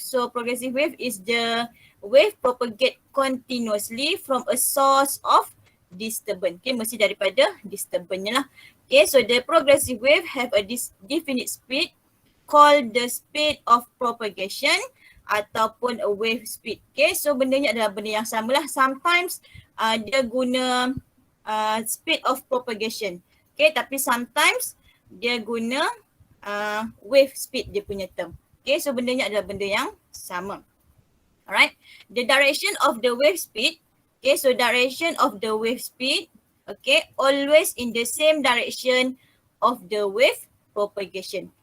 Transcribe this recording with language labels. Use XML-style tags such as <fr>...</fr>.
<en>So progressive wave is the wave propagate continuously from a source of disturbance. Okay,</en> <ms>mesti daripada disturbance lah.</ms> <en>Okay, so the progressive wave have a definite speed called the speed of propagation</en> <ms>ataupun</ms> <en>a wave speed.</en> <ms>Okay, so benda ni adalah benda yang sama lah.</ms> <en>Sometimes</en> <ms>dia guna</ms> <en>speed of propagation.</en> <ms>Okay, tapi sometimes dia guna wave speed dia punya term. Okay, so benda ni adalah benda yang sama.</ms> <en>Alright, the direction of the wave speed. Okay, so direction of the wave speed, okay, always in the same direction of the wave propagation.</en>